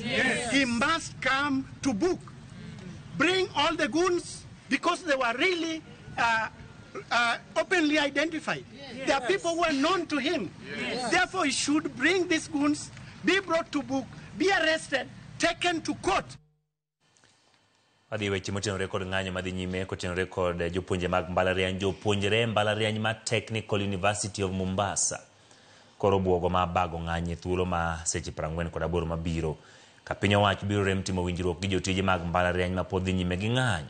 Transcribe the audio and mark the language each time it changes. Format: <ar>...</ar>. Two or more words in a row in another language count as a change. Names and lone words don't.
<en>He must come to book. Bring all the goons because they were really openly identified. There are people who are known to him. Therefore, he should bring these goons, be brought to book, be arrested, taken to court.</en> <luo>Adi weche motenore kod ng'anyo madhi nyime kotenore kod jopuonje mag mbalariany jopuonjre mbalariany ma Technical University of Mombasa. Koro buogo ma bago ng'anye thuolo ma seche 48 mabiro ka piny owacho biro rem timo winjruok gi jotije mag mbalariany ma pod dhi nyime gi ng'anyo.</luo>